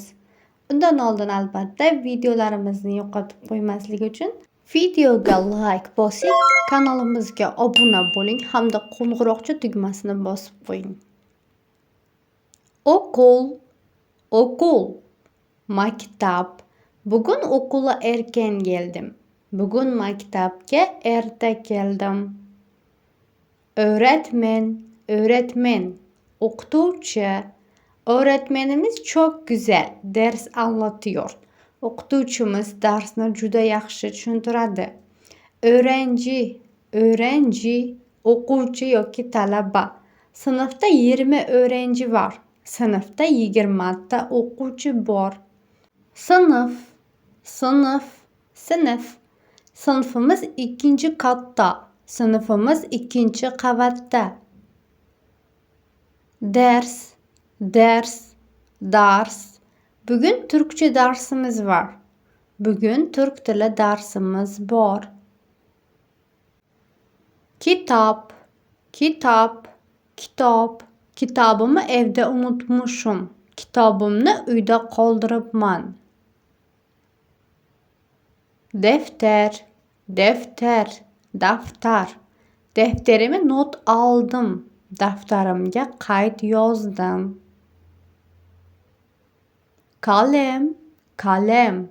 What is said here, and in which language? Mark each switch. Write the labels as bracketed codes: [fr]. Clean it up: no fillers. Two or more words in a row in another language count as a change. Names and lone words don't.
[uz] Undan oldin albatta videolarimizni yo'qotib qo'ymaslik uchun videoga like bosing, kanalimizga obuna bo'ling hamda qo'ng'iroqcha tugmasini bosib qo'ying. [tr] Okul, maktab. Bugun o'qula erken geldim. [uz] Bugun maktabga erta keldim. [tr] Öğretmen, o'qituvchi. Öğretmenimiz çok güzel ders anlatıyor. O'qituvchimiz darsni juda yaxshi tushuntiradi. [uz] Öğrenci, o'quvchi yoki talaba. [tr] Sinfda 20 öğrenci var. [uz] Sınıfta 20 ta o'quvchi bor. [tr] Sınıf. Sınıfımız ikinci katta. [uz] Sınıfımız ikinci qavatda. [tr] Ders. Bugün Türkçe dersimiz var. [uz] Bugün Türk dili dersimiz bor. [tr] Kitap. Kitabımı evde unutmuşum. [uz] Kitabımni uyda qoldiribman. [tr] Daftar. Daftarime not aldım. [uz] Daftarimga qayd yozdim. [tr] Kalem.